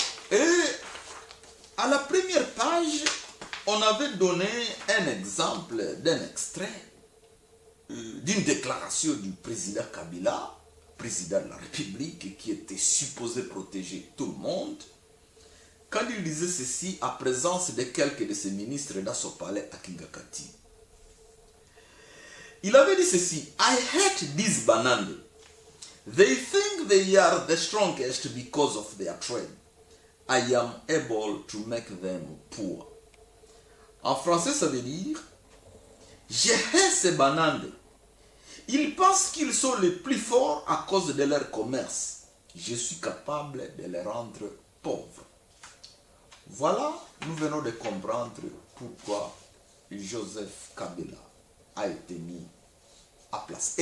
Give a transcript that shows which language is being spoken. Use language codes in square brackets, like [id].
[fr] Et à la première page, on avait donné un exemple d'un extrait d'une déclaration du président Kabila, président de la République, qui était supposé protéger tout le monde, quand il disait ceci en présence de quelques de ses ministres dans son palais à Kingakati. Il avait dit ceci: [en] I hate these Banande. They think they are the strongest because of their trade. I am able to make them poor. [fr] En français, ça veut dire: je hais ces Banande. Ils pensent qu'ils sont les plus forts à cause de leur commerce. Je suis capable de les rendre pauvres. Voilà, nous venons de comprendre pourquoi Joseph Kabila a été mis à place.